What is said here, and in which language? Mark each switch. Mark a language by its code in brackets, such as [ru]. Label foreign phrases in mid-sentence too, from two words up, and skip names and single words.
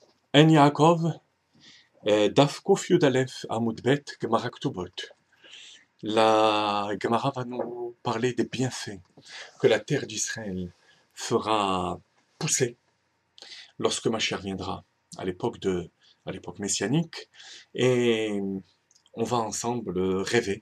[he] עין יעקב, דף קוף יוד אלף עמוד בית גמרא כתובות. [fr] La Gemara va nous parler des bienfaits que la terre d'Israël fera pousser lorsque Mashiach viendra à l'époque messianique, et on va ensemble rêver.